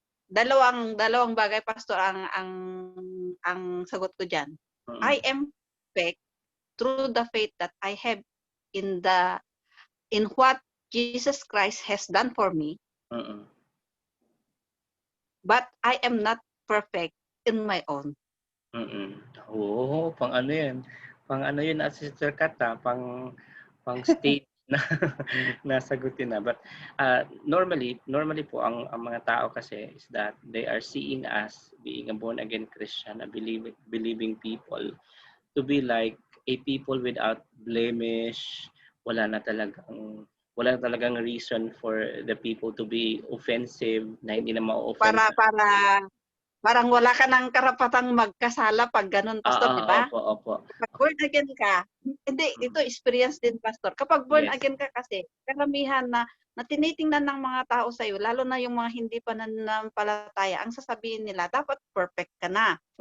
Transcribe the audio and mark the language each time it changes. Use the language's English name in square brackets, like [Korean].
[Filipino] Dalawang bagay, Pastor, ang sagot ko diyan. [English] I am perfect through the faith that I have in what Jesus Christ has done for me. But I am not perfect in my own. [Filipino] Oo, pang ano yan? Pang ano yun, Sister Kat, pang state na nasagutin na. [English] But normally [Filipino] po ang mga tao kasi [English] is that they are seeing us being a born again Christian, a believing people, to be like a people without blemish. [Filipino] Wala na talagang [English] reason for the people to be offensive, [Filipino] na hindi na ma-offend. Parang wala ka ng karapatang magkasala pag ganun, Pastor, di ba? Opo. Kapag born again ka, hindi, ito experience din, Pastor. Kapag born [English] Yes. [Filipino] again ka kasi, karamihan na tinitingnan ng mga tao sa'yo, lalo na yung mga hindi pa nananampalataya, ang sasabihin nila, dapat perfect ka na.